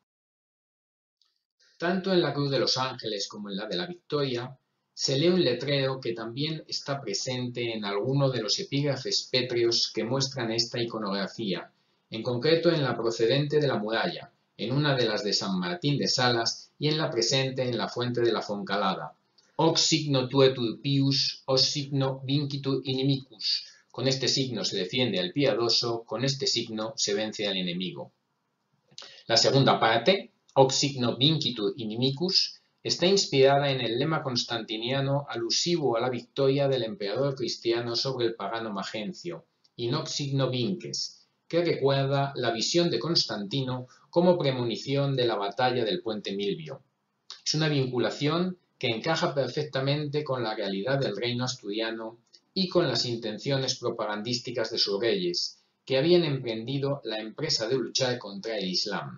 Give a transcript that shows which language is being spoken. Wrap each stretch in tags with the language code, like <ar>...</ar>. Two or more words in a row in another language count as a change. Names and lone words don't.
<es>Tanto en la Cruz de los Ángeles como en la de la Victoria, se lee un letrero que también está presente en alguno de los epígrafes pétreos que muestran esta iconografía, en concreto en la procedente de la muralla, en una de las de San Martín de Salas y en la presente en la fuente de la Foncalada.</es> <la>Hoc signo tuetur pius, hoc signo vincitur inimicus.</la> <es>Con este signo se defiende al piadoso, con este signo se vence al enemigo. La segunda parte,</es> <la>Hoc signo vincitur inimicus,</la> <es>está inspirada en el lema constantiniano alusivo a la victoria del emperador cristiano sobre el pagano Magencio,</es> <la>in hoc signo vinces,</la> <es>que recuerda la visión de Constantino como premonición de la batalla del puente Milvio. Es una vinculación que encaja perfectamente con la realidad del reino asturiano y con las intenciones propagandísticas de sus reyes, que habían emprendido la empresa de luchar contra el Islam.</es>